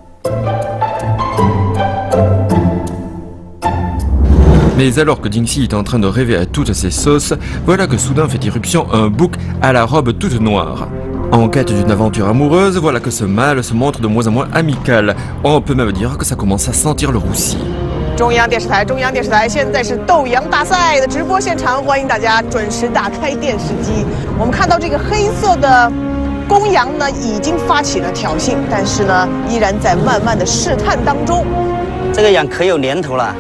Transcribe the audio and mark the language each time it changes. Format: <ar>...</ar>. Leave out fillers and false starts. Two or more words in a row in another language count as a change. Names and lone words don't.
<fr>Mais alors que Dingxi est en train de rêver à toutes ces sauces, voilà que soudain fait irruption un bouc à la robe toute noire. En quête d'une aventure amoureuse, voilà que ce mâle se montre de moins en moins amical. On peut même dire que ça commence à sentir le roussi.</fr> <zh>中央电视台，现在是斗羊大赛的直播现场，欢迎大家准时打开电视机。我们看到这个黑色的公羊呢，已经发起了挑衅，但是呢，依然在慢慢的试探当中。这个羊可有年头了。</zh>